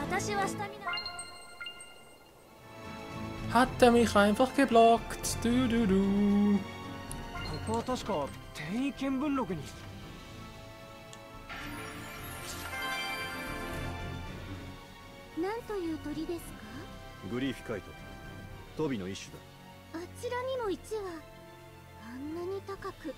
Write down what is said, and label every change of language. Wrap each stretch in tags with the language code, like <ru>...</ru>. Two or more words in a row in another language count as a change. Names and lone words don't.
<de>Hat er mich einfach geblockt. Du, du, du.</de> <ja>ここは確か転移見聞録に。なんという鳥ですか？グリフィカイト、トビの一種だ。あちらにも1羽。あんなに高く。</ja>